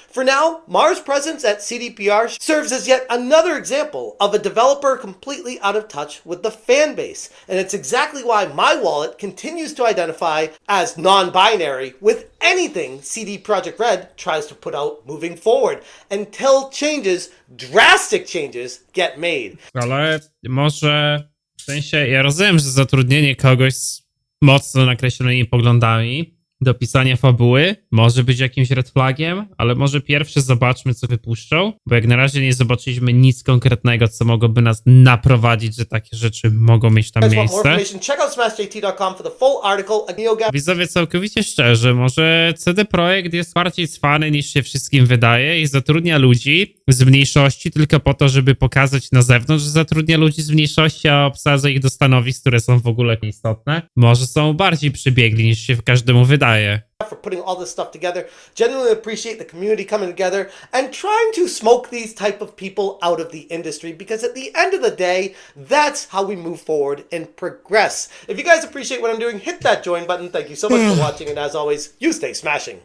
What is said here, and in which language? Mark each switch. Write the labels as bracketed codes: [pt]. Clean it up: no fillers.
[en] For now, Maher's presence at CDPR serves as yet another example of a developer completely out of touch with the fan base. And it's exactly why my wallet continues to identify as non-binary with anything CD Projekt Red tries to put out moving forward until drastic changes get made. [pl] Ale może, w sensie, ja rozumiem, że zatrudnienie kogoś z mocno nakreślonymi poglądami do pisania fabuły może być jakimś red flagiem, ale może pierwsze zobaczmy, co wypuszczą, bo jak na razie nie zobaczyliśmy nic konkretnego, co mogłoby nas naprowadzić, że takie rzeczy mogą mieć tam [en] Guys want more [pl] miejsce. [en] information? Check out smashjt.com for the full article. [pl] Widzowie, całkowicie szczerze, może CD Projekt jest bardziej cwany niż się wszystkim wydaje i zatrudnia ludzi z mniejszości tylko po to, żeby pokazać na zewnątrz, że zatrudnia ludzi z mniejszości, a obsadza ich do stanowisk, które są w ogóle nieistotne. Może są bardziej przebiegli niż się każdemu wydaje. [en] For putting all this stuff together. Genuinely appreciate the community coming together and trying to smoke these type of people out of the industry, because at the end of the day, that's how we move forward and progress. If you guys appreciate what I'm doing, hit that join button. Thank you so much for watching, and as always, you stay smashing.